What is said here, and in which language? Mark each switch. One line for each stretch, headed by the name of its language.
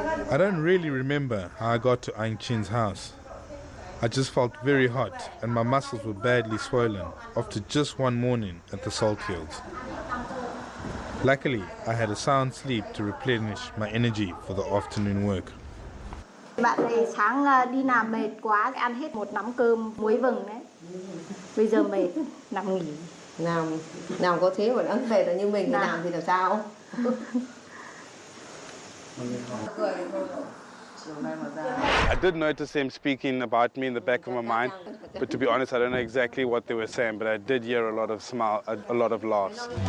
English: I don't really remember how I got to Aung Chin's house. I just felt very hot and my muscles were badly swollen after just one morning at the salt fields. Luckily, I had a sound sleep to replenish my energy for the afternoon work.
Vietnamese: Bạn này sáng đi làm mệt quá, ăn hết một nắm cơm muối vừng đấy. Bây giờ mệt, nằm nghỉ. Nào có thế mà đã mệt là như mình làm thì làm sao?
English: I did notice them speaking about me in the back of my mind, but to be honest, I don't know exactly what they were saying, but I did hear a lot of laughs.